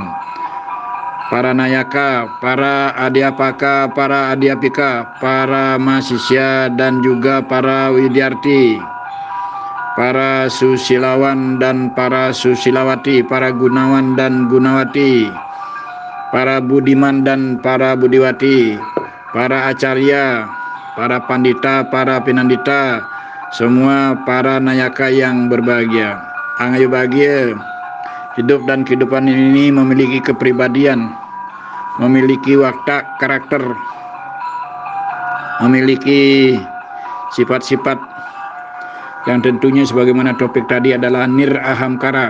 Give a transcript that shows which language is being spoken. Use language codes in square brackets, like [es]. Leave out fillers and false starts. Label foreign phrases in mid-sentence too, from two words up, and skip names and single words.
[id] Para nayaka, para adhyapaka, para adhyapika, para mahasiswa dan juga para widyarti, para susilawan dan para susilawati, para gunawan dan gunawati, para budiman dan para budiwati, para acarya, para pandita, para pinandita, semua para nayaka yang berbahagia. Angayu bahagia, hidup dan kehidupan ini memiliki kepribadian, memiliki watak karakter, memiliki sifat-sifat yang tentunya sebagaimana topik tadi adalah Nirahamkara.